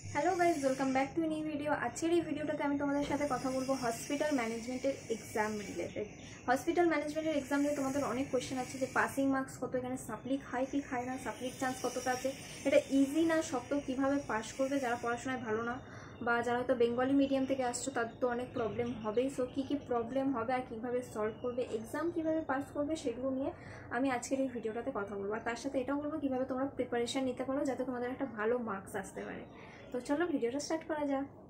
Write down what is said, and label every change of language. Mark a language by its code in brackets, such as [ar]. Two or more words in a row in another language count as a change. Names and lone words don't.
[en] Hello guys welcome back to new video. [bn] আজ ভিডিওটাতে আমি তোমাদের সাথে কথা বলবো [en] Hospital managementer exam related. Hospital managementer exam [bn] নিয়ে তোমাদের অনেক কোয়েশ্চেন আছে যে [en] passing marks [bn] কত, এখানে সাপ্লি খায় কি খায় না, সাপ্লির চান্স কতটা আছে, এটা ইজি না শক্ত, কীভাবে পাস করবে যারা পড়াশোনায় ভালো না বা যারা হয়তো [en] Bengali medium [bn] থেকে আসছো তাদের তো অনেক প্রবলেম হবেই। সো কী কী প্রবলেম হবে আর কীভাবে সলভ করবে, এক্সাম কীভাবে পাস করবে, সেগুলো নিয়ে আমি আজকের এই ভিডিওটাতে কথা বলবো। আর তার সাথে এটাও বলবো কীভাবে তোমরা প্রিপারেশান নিতে পারো যাতে তোমাদের একটা ভালো মার্কস আসতে পারে। তো চলো ভিডিওটা স্টার্ট করা যাক।